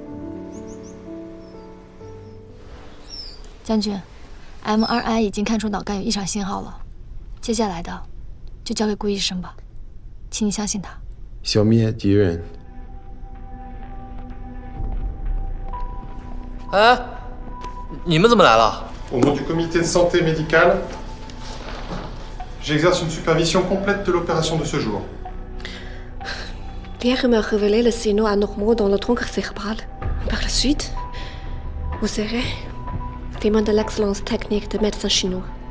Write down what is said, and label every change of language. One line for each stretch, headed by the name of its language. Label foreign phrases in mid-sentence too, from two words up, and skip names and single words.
Chinese: 将军 ，MRI 已经看出脑干有异常信号了，接下来的就交给顾医生吧，请你相信他。消灭敌人。哎，你们怎么来了？
French: Au nom du comité de santé médicale, j'exerce une supervision complète de l'opération de ce jour. Hier me révélé le signaux anormaux dans le tronc cérébral. Par la suite, vous serez témoin de l'excellence technique des médecins chinois.